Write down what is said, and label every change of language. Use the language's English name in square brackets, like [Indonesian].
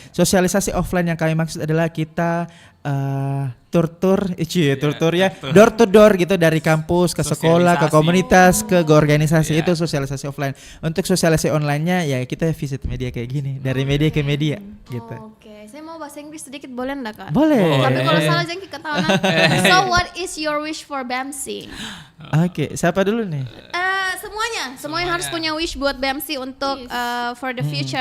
[Indonesian] Sosialisasi offline yang kami maksud adalah kita tur-tur ya door to door gitu dari kampus ke sekolah ke Sosialisasi. komunitas ke organisasi itu sosialisasi offline. Untuk sosialisasi online-nya ya kita visit media kayak gini dari media ke media gitu. Oke, saya mau bahasa Inggris sedikit boleh enggak Kak? Boleh. Tapi kalau salah jangan ketahuan. [English] So what is your wish for BMC? [Indonesian] Oke, siapa dulu nih? Semuanya harus punya wish buat BMC untuk [English] for the future